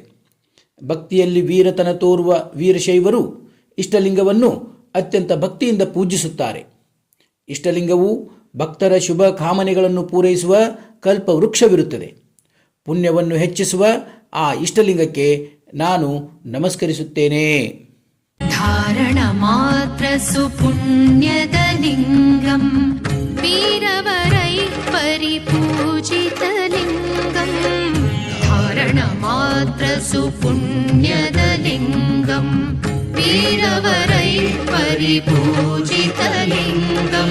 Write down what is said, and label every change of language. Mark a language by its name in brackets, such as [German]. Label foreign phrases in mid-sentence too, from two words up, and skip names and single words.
[Kannada] ಭಕ್ತಿಯಲ್ಲಿ ವೀರತನ ತೋರುವ ವೀರಶೈವರು ಇಷ್ಟಲಿಂಗವನ್ನು ಅತ್ಯಂತ ಭಕ್ತಿಯಿಂದ ಪೂಜಿಸುತ್ತಾರೆ. ಇಷ್ಟಲಿಂಗವು ಭಕ್ತರ ಶುಭ ಕಾಮನೆಗಳನ್ನು ಪೂರೈಸುವ ಕಲ್ಪವೃಕ್ಷವಿರುತ್ತದೆ. ಪುಣ್ಯವನ್ನು ಹೆಚ್ಚಿಸುವ ಆ ಇಷ್ಟಲಿಂಗಕ್ಕೆ ನಾನು ನಮಸ್ಕರಿಸುತ್ತೇನೆ. [Sanskrit] धारण मात्र सुपुण्यद लिङ्गं वीरवरैः परिपूजित लिङ्गं धारण मात्र सुपुण्यद लिङ्गं वीरवरैः परिपूजित लिङ्गम्